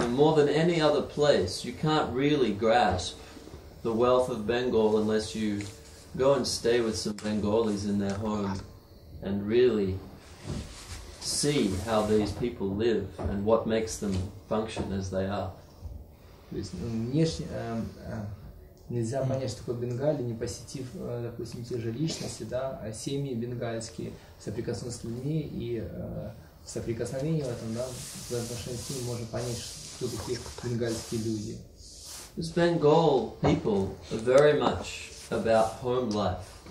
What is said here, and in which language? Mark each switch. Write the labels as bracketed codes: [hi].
[en] And more than any other place, you can't really grasp the wealth of Bengal unless you go and stay with some Bengalis in their home and really see how these people live and what makes them function as they are. [ru] То есть внешне нельзя понять, что такое Бенгалия, не посетив, допустим, те же личности, да, семьи бенгальские, соприкоснуться с людьми, и в соприкосновении в этом, да, в отношении с ними можно понять, кто такие бенгальские люди. [en] Because Bengal people are very much about home life.